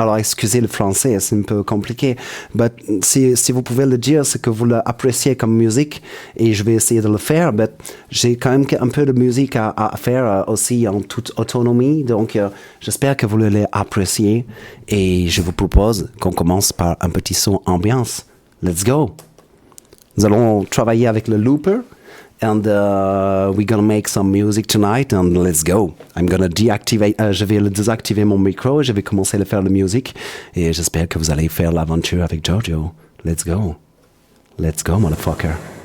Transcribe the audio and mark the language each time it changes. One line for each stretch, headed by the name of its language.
French: Alors, excusez le français, c'est un peu compliqué. Mais si vous pouvez le dire, c'est que vous l'appréciez comme musique et je vais essayer de le faire. Mais j'ai quand même un peu de musique à faire aussi en toute autonomie. Donc, j'espère que vous allez apprécier. Et je vous propose qu'on commence par un petit son ambiance.
English: Let's go!
French: Nous allons travailler avec le looper.
English: And we're gonna make some music tonight and let's go. I'm gonna deactivate,
French: je vais désactiver mon micro et je vais commencer à faire la musique et j'espère que vous allez faire l'aventure avec Giorgio.
English: Let's go. Let's go, motherfucker.